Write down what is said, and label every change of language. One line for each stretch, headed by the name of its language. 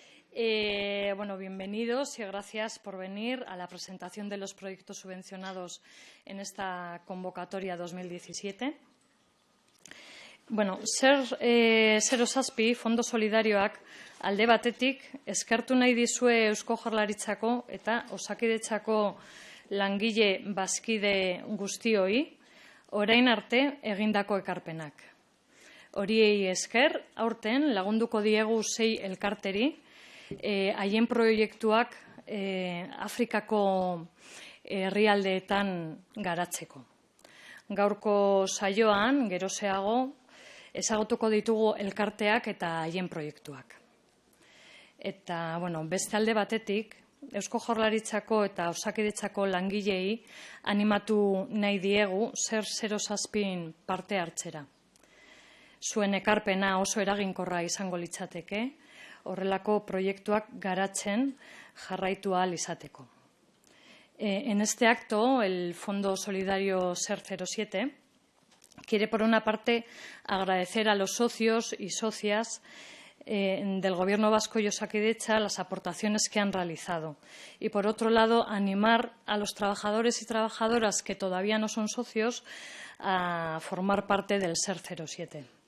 Spanish: Bienvenidos y gracias por venir a la presentación de los proyectos subvencionados en esta convocatoria 2017.
Basque: Zero Zazpi, Fondo Solidarioak alde batetik eskertu nahi dizue Eusko Jaurlaritzako eta Osakidetzako langile bazkide guztioi, orain arte egindako ekarpenak. Horiei esker, aurten lagunduko diegu 6 elkarteri, haien proiektuak Afrikako herrialdeetan garatzeko. Gaurko saioan, gerozeago, ezagutuko ditugu elkarteak eta haien proiektuak. Eta, beste alde batetik, Eusko Jaurlaritzako eta Osakidetzako langilei animatu nahi diegu Zero Zazpin parte hartzera. Zuen ekarpena oso eraginkorra izango litzateke, horrelako proiektuak garatzen jarraitu ahal izateko.
Spanish: En este acto, el Fondo Solidario SER 07 quiere, por una parte, agradecer a los socios y socias del Gobierno vasco y Osakidetza las aportaciones que han realizado. Y, por otro lado, animar a los trabajadores y trabajadoras que todavía no son socios a formar parte del SER 07.